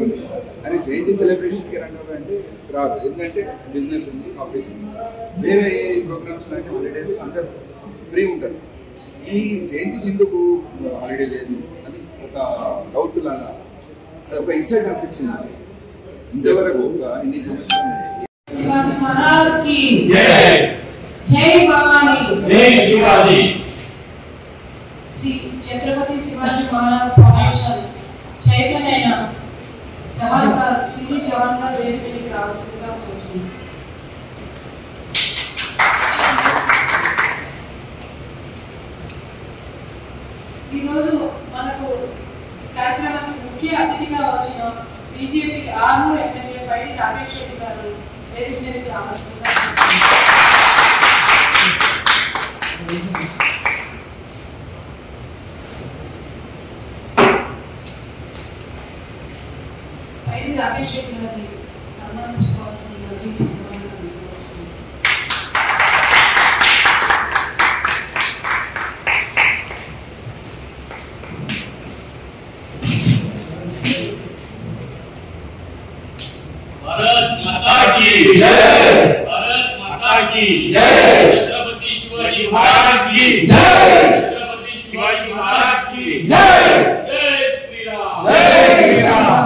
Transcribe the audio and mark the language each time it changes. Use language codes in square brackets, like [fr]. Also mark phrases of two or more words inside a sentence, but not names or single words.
[te] అని జయంతి సెలబ్రేషన్కి రండి అంటే రాదు, ఎందుకంటే బిజినెస్ ఉంది, ఆఫీస్ ఉంది. వేరే ప్రోగ్రామ్స్ లాంటి హాలిడేస్ అందరు ఫ్రీ ఉంటారు. ఈ జయంతికి ఎందుకు హాలిడే లేదు అని ఒక డౌట్ లాగా ఒక ఇన్సైట్ అనిపించింది నాకు. ఇంతవరకు ఇన్ని సంవత్సరాలు [hi] शिवाजी महाराज की जय। जय भवानी, जय शिवाजी। [te] श्री छत्रपति शिवाजी महाराज फाउंडेशन चैरमैन అయిన జవాన్ గారు శ్రీ జవాన్ గారు వేదికకి రావాల్సిందిగా కోరుతున్నాను. ఈ రోజు మనకు ఈ కార్యక్రమానికి ముఖ్య అతిథిగా వచ్చిన బీజేపీ ఆర్మూర్ ఎమ్మెల్యే పైడి రాకేష్ రెడ్డి గారు వేదిక మీదకి రావాల్సిందిగా పైడి రాకేష్ రెడ్డి గారిని సన్మానించుకోవాల్సిందిగా శ్రీ జవాన్ గారు [hi] भारत माता की जय। भारत माता की जय। छत्रपति शिवाजी महाराज की जय। छत्रपति शिवाजी महाराज की जय। जय श्री राम। जय श्री राम।